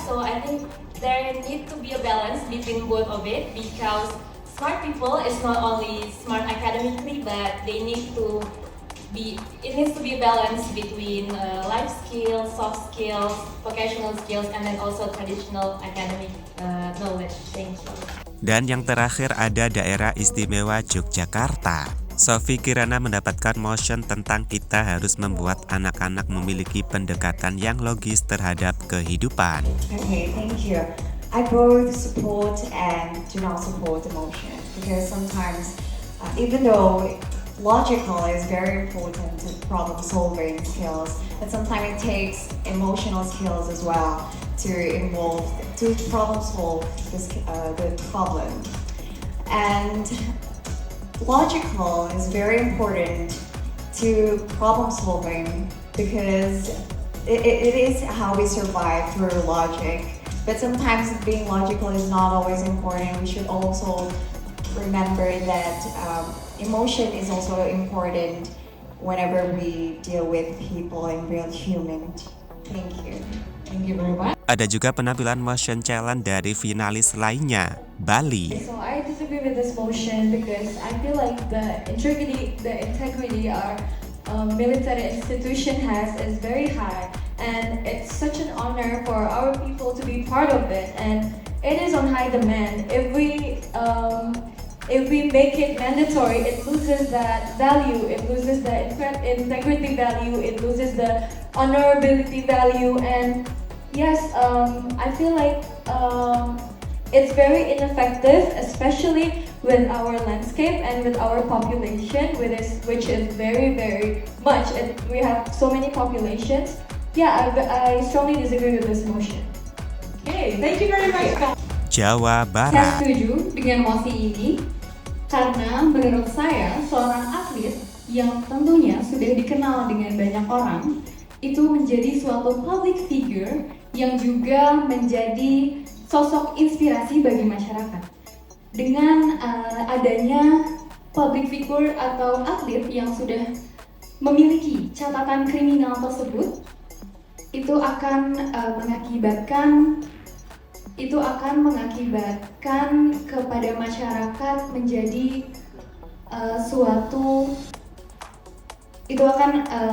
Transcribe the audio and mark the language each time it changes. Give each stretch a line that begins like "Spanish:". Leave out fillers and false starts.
English: So I think there needs to be a balance between both of it because smart people is not only smart academically, but it needs to be a balance between life skills, soft skills, vocational skills, and then also traditional academic knowledge. Thank you.
Indonesian: Dan yang terakhir ada Daerah Istimewa Yogyakarta. Sofi Kirana mendapatkan motion tentang kita harus membuat anak-anak memiliki pendekatan yang logis terhadap kehidupan.
English: Okay, thank you. I both support and do not support the motion because sometimes, even though logical is very important to problem-solving skills, but sometimes it takes emotional skills as well to problem-solve the problem. And logical is very important to problem-solving because it is how we survive through logic. But sometimes being logical is not always important. We should also remember that emotion is also important whenever we deal with people and real human. Thank you. Thank you very much.
Indonesian: Ada juga penampilan motion challenge dari finalis lainnya, Bali.
English: So I disagree with this motion because I feel like the integrity our military institution has is very high, and it's such an honor for our people to be part of it, and it is on high demand. If we make it mandatory, it loses that value, it loses the integrity value, it loses the honorability value, and yes, I feel like it's very ineffective, especially with our landscape and with our population, which is very, very much. We have so many populations. Yeah, I strongly disagree with this motion. Okay, thank you very much.
Indonesian: Jawa Saya Barat. setuju dengan mosi ini karena menurut saya seorang atlet yang tentunya sudah dikenal dengan banyak orang itu menjadi suatu public figure yang juga menjadi sosok inspirasi bagi masyarakat. Dengan adanya public figure atau atlet yang sudah memiliki catatan kriminal tersebut, itu akan mengakibatkan kepada masyarakat menjadi suatu, itu akan